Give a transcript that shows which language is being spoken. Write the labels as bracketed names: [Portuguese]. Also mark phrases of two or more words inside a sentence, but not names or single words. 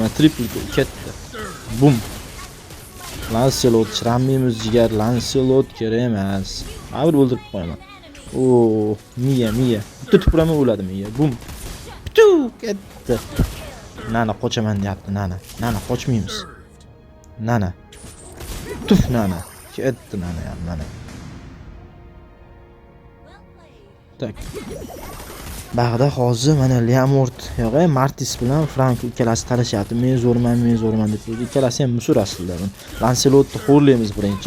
[Uzbek] Mana triple ketdi. Bum. Lancelot chiramimiz jigar. Lancelot kerak emas. Avr o'ldirib qo'yaman. Oo, miya. Bitta tupuraman o'ladi miya. Bum. Tu ketdi. Nana qochaman deyapti, Nana qochmaymiz. Nana. Tuf nana. Ketdi nana ham mana. Tak. Bag'da hozir mana Leamort yo'g'a Martis bilan Frank ikkalasi talashyapti. Men zo'rman deb. Ikkalasi ham musur aslida. Lancelotni xo'rlaymiz birinchi.